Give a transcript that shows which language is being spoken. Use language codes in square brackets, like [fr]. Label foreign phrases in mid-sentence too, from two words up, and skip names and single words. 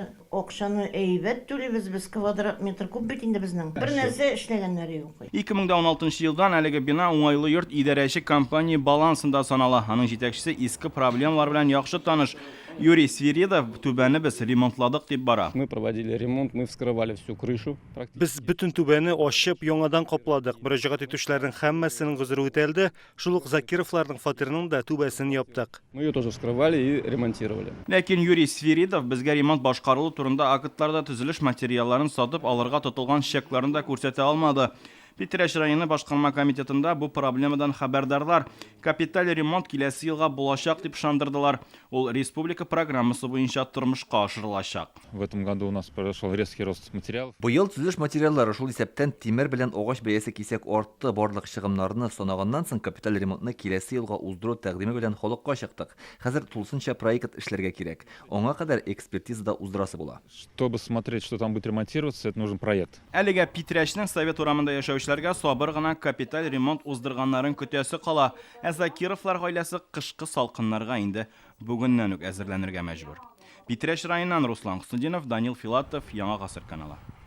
[tt] Акчаны әйбәт түлибез без, квадрат метр күп бит инде безнең. Бер нәрсә эшләгәннәре юк. 2016 елдан әлеге бина уңайлы йорт идарәче компания балансында санала. Аның җитәкчесе иске проблемалар белән яхшы таныш. Юрий Свиридов түбәне без ремонтладык дип бара. [ru] Мы проводили ремонт, мы вскрывали всю крышу. [tt] Без бүтән түбәне ачып, яңадан капладык. Мөрәҗәгать итүчеләрнең һәммәсенең гозеры үтәлде. Шул ук Закировларның фатирының да түбәсен яптык. [ru] Мы ее тоже вскрывали и ремонтировали. [tt] Ләкин Юрий Свиридов безгә ремонт башкарылу турында актларда төзелеш материалларын сатып алырга тотылган чекларын да күрсәтә алмады. Питрәш районы башкарма комитетында бу проблемадан хәбәрдарлар. Капиталь ремонт киләсе елга булачак дип шандырдылар. Ул республика программасы буенча тормышка ашырылачак. [ru] В этом году у нас произошел резкий рост материалов. [tt] Быел төзелеш материаллары шул исәптән тимер белән агач бәясе кисәк артты. Барлык чыгымнарны санаганнан соң капиталь ремонтны киләсе елга уздыру тәкъдиме белән халыкка чыктык. Хәзер тулысынча проект эшләргә кирәк. Аңа кадәр экспертизада уздырасы була. [ru] Чтобы смотреть, что там будет ремонтироваться, это нужен проект. [tt] Әлегә Питрәшнең совет урамында яшәүчеләргә сабыр гына капиталь ремонт уздырганнарын көтәсе кала. Ә Закировлар гаиләсе кышкы салкыннарга инде бүгеннән үк әзерләнергә мәҗбүр. Питрәш районыннан Руслан Хусудинов, Данил Филатов, Яңа гасыр каналы.